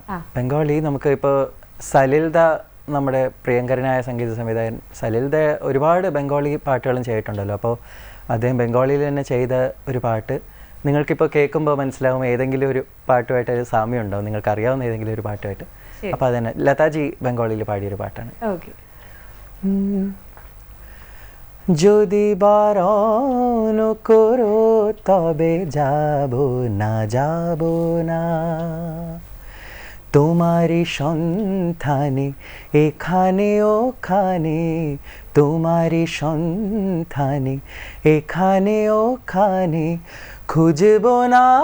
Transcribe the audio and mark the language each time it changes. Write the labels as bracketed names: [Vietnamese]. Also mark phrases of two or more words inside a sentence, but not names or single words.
[Malayalam] ബംഗാളി നമുക്ക് ഇപ്പോൾ സലിൽദ, നമ്മുടെ പ്രിയങ്കരനായ സംഗീത സംവിധായകൻ സലിൽദ ഒരുപാട് ബംഗാളി പാട്ടുകളും ചെയ്തിട്ടുണ്ടല്ലോ. അപ്പോൾ അദ്ദേഹം ബംഗാളിയിൽ തന്നെ ചെയ്ത ഒരു പാട്ട് നിങ്ങൾക്കിപ്പോൾ കേൾക്കുമ്പോൾ മനസ്സിലാവും ഏതെങ്കിലും ഒരു പാട്ടുമായിട്ട് ഒരു സാമ്യം ഉണ്ടാവും, നിങ്ങൾക്ക് അറിയാവുന്ന ഏതെങ്കിലും ഒരു പാട്ടുമായിട്ട്. അപ്പോൾ അതന്നെ ലതാജി ബംഗാളിയിൽ പാടിയൊരു പാട്ടാണ്. [Bangla] যদি বারণ করো তবে যাব না তোমারই সন্ধানে এখানে ওখানে, তোমারই সন্ধানে এখানে ওখানে, খুঁজব না